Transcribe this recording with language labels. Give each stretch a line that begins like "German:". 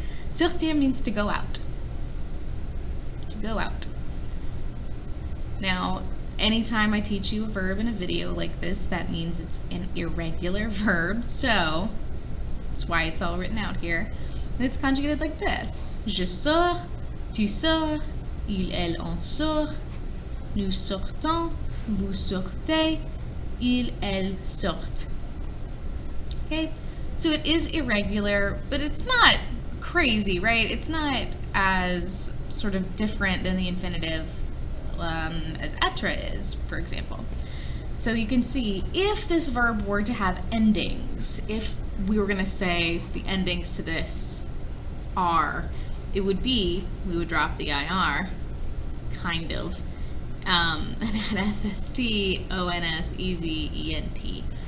English: Sortir means to go out. To go out. Now, anytime I teach you a verb in a video like this, that means it's an irregular verb, so that's why it's all written out here. And it's conjugated like this.
French: Je sors, tu sors, il, elle, on sort, nous sortons, vous sortez, il, elle, sortent.
English: Okay, so it is irregular, but it's not crazy, right? It's not as sort of different than the infinitive as être is, for example. So you can see if this verb were to have endings, if we were going to say the endings to this are, it would be, we would drop the IR, kind of, and add SST, ONS, easy, ENT.